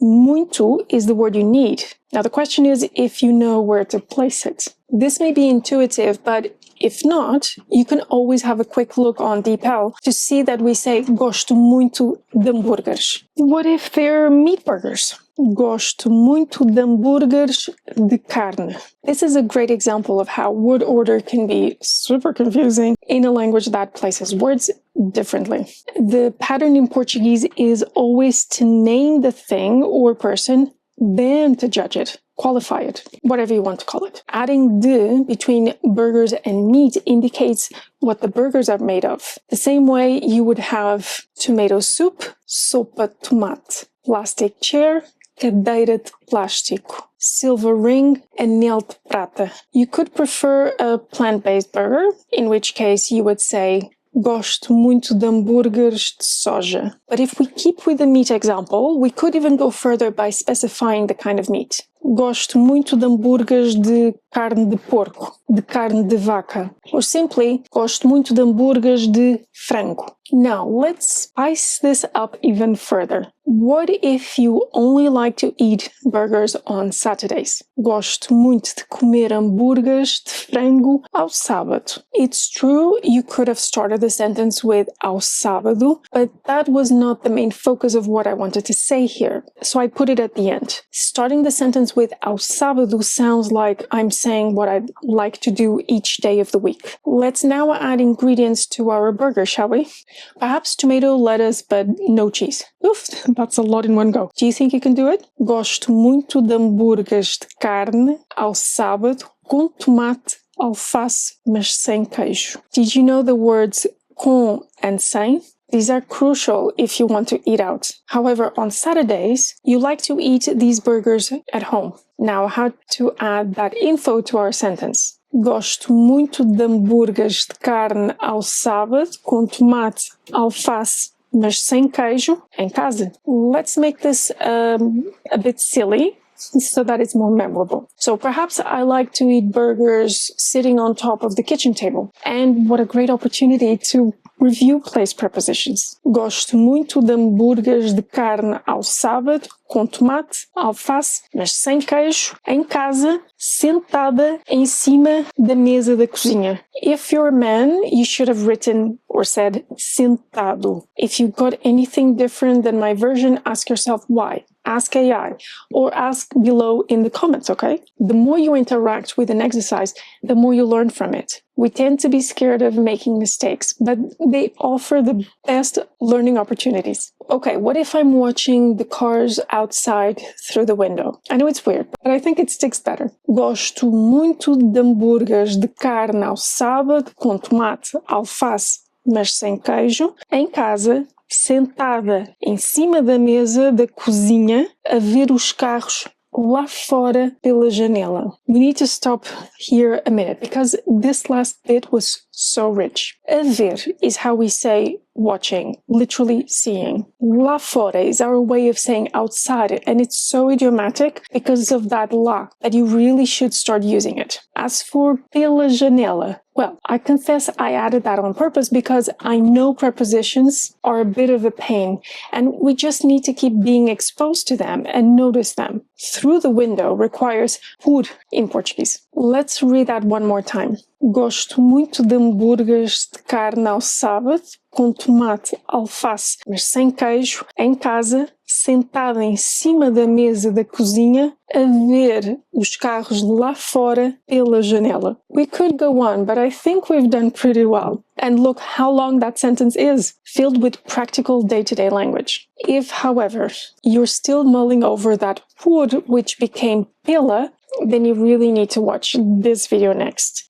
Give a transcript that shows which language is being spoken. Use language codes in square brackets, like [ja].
[en] Muito is the word you need. Now the question is if you know where to place it. This may be intuitive, but if not, you can always have a quick look on DeepL to see that we say [pt] gosto muito de hambúrgueres. [en] What if they're meat burgers? [pt] Gosto muito de hambúrgueres de carne. [en] This is a great example of how word order can be super confusing in a language that places words differently. The pattern in Portuguese is always to name the thing or person, then to judge it, qualify it, whatever you want to call it. Adding de between burgers and meat indicates what the burgers are made of. The same way you would have tomato soup, [pt] sopa de tomate, [en] plastic chair, [pt] cadeira de plástico, [en] silver ring, [pt] anel de prata. [en] You could prefer a plant-based burger, in which case you would say [pt] gosto muito de hambúrgueres de soja. [en] But if we keep with the meat example, we could even go further by specifying the kind of meat. [pt] Gosto muito de hambúrgueres de carne de porco, de carne de vaca. [en] Or simply, [pt] gosto muito de hambúrgueres de frango. [en] Now, let's spice this up even further. What if you only like to eat burgers on Saturdays? [pt] Gosto muito de comer hambúrgueres de frango ao sábado. [en] It's true, you could have started the sentence with ao sábado, but that was not the main focus of what I wanted to say here, so I put it at the end. Starting the sentence with ao sábado sounds like I'm saying what I'd like to do each day of the week. Let's now add ingredients to our burger, shall we? Perhaps tomato, lettuce, but no cheese. Oof, that's a lot in one go. Do you think you can do it? [pt] Gosto muito de hambúrgueres de carne ao sábado com tomate, alface, mas sem queijo. [en] Did you know the words com and sem? These are crucial if you want to eat out. However, on Saturdays, you like to eat these burgers at home. Now, how to add that info to our sentence? [pt] Gosto muito de hambúrgueres de carne ao sábado, com tomate, alface, mas sem queijo, em casa. [en] Let's make this a bit silly, so that it's more memorable. So perhaps I like to eat burgers sitting on top of the kitchen table. And what a great opportunity to review place prepositions. [pt] Gosto muito de hambúrgueres de carne ao sábado, com tomate, alface, mas sem queijo, em casa, sentada em cima da mesa da cozinha. [en] If you're a man, you should have written or said sentado. If you got anything different than my version, ask yourself why. Ask AI or ask below in the comments, okay? The more you interact with an exercise, the more you learn from it. We tend to be scared of making mistakes, but they offer the best learning opportunities. Okay, what if I'm watching the cars outside through the window? I know it's weird, but I think it sticks better. [pt] Gosto muito de hambúrgueres de carne ao sábado, com tomate, alface, mas sem queijo, em casa, sentada em cima da mesa da cozinha, a ver os carros lá fora pela janela. [en] We need to stop here a minute because this last bit was so rich. A ver is how we say watching, literally seeing. Lá fora is our way of saying outside, and it's so idiomatic because of that lá that you really should start using it. As for pela janela, well, I confess I added that on purpose because I know prepositions are a bit of a pain, and we just need to keep being exposed to them and notice them. Through the window requires por in Portuguese. Let's read that one more time. [pt] Gosto muito de hambúrgueres de carne ao sábado, com tomate, alface, mas sem queijo, em casa, sentada em cima da mesa da cozinha, a ver os carros lá fora pela janela. [en] We could go on, but I think we've done pretty well. And look how long that sentence is, filled with practical day-to-day language. If, however, you're still mulling over that por, which became pela, then you really need to watch this video next.